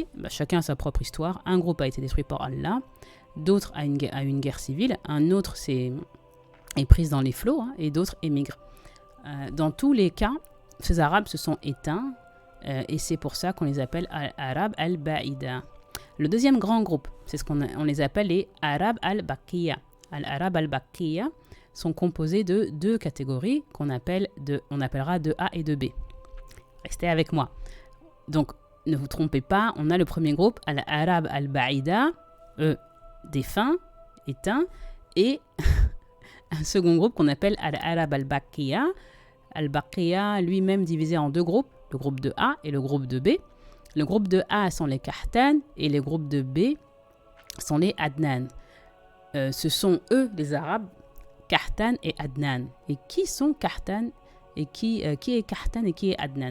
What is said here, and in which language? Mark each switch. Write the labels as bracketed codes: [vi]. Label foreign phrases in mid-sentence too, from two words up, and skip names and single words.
[fr] Chacun a sa propre histoire. Un groupe a été détruit par Allah, d'autres a une guerre civile, un autre est pris dans les flots et d'autres émigrent. Dans tous les cas, ces Arabes se sont éteints et c'est pour ça qu'on les appelle Arabes al-Ba'ida. Le deuxième grand groupe, c'est ce on les appelle les Arabes al-Baqiya. [ar] العرب الباقية [fr] sont composés de deux catégories on appellera de A et de B. Restez avec moi. Donc, ne vous trompez pas, on a le premier groupe, [ar] العرب البائدة, [fr] défunts, éteints, et un second groupe qu'on appelle [ar] العرب الباقية. [fr] Al-Baqiya lui-même divisé en deux groupes, le groupe de A et le groupe de B. Le groupe de A sont les Kahtan et les groupes de B sont les Adnan. Ce sont eux, les Arabes, Kahtan et Adnan. Et qui sont Kahtan et qui est Kahtan et qui est Adnan ?